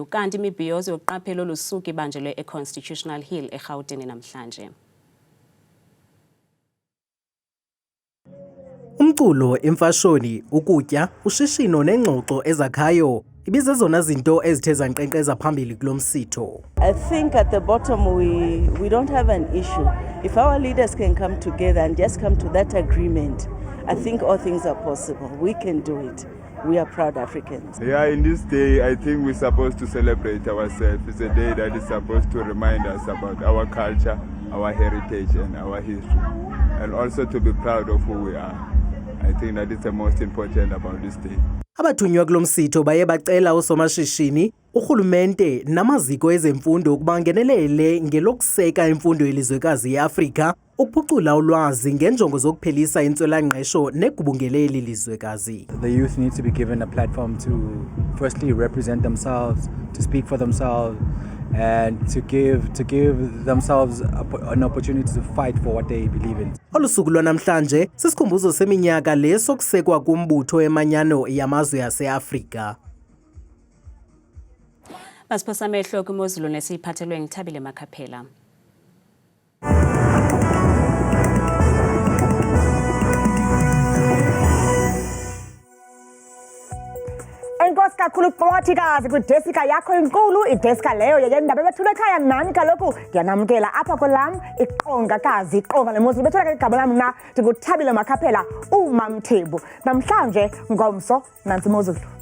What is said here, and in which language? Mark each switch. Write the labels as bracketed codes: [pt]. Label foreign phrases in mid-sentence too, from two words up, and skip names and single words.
[xh] Ukanti imibhiyozo yokuqaphela olusuku ibanjelwe eConstitutional Hill eGauteng namhlanje. Umculo, imfashoni, ukutya, ushishino nengxoxo ezakhayo ibizezona zinto ezithe zanqenqeza phambili kulomsitho. [en] I think at the bottom we don't have an issue. If our leaders can come together and just come to that agreement, I think all things are possible. We can do it. We are proud Africans. Yeah, in this day, I think we're supposed to celebrate ourselves. It's a day that is supposed to remind us about our culture, our heritage, and our history, and also to be proud of who we are. I think that is the most important about this day. [xh] Abathunywa kulomsitho baye bacela usomashishini, urhulumente namaziko ezemfundo ukuba ngenelele ngelokuseka imfundo yelizwekazi yeAfrika ukuphucula ulwazi ngenjongo zokuphelisa intswelangqesho negubungeleli lizwekazi. [en] The youth need to be given a platform to firstly represent themselves, to speak for themselves, and to give themselves an opportunity to fight for what they believe in. [xh] Olusuku lwanamhlanje sisikhumbuzo seminyaka leso kusekwa kumbutho emanyano yamazwe yaseAfrika. Basiphosa amehlo kwimozulu nesiphathelwe ngithabile Makhaphela. Enkosi kakhulu Qwathikazi kwidesika yakho enkulu idesika leyo yeyendaba bethule ekhaya nani kaloku ndiyanamkela apha kwelam iqongakazi iqonga lemozulu bethule ke igama lam na ndinguthabile Makhaphela uMamthebu namhlanje ngomso nansi imozulu.